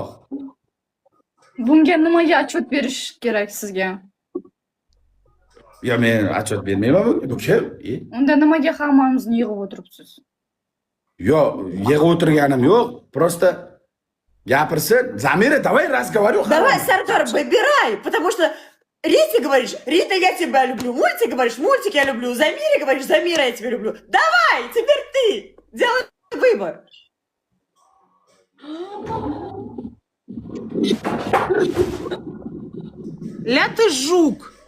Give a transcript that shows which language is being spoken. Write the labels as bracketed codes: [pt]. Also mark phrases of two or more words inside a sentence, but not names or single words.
[uz] Bunga nimaga отчет berish kerak sizga? Ya men отчет bermayman bu kim? Unda nimaga hammamizni yig'ib o'tiribsiz? Yo'q, yig'ib o'tirganim yo'q. Просто gapirsin. Zamira, [ru] давай разговаривай. Давай, Сардор, выбирай, потому что Рите говоришь, Рита, я тебя люблю. Мультик говоришь, мультик я люблю. Замире говоришь, Замира, я тебя люблю. Давай, теперь ты. Делай выбор. Ля ты жук.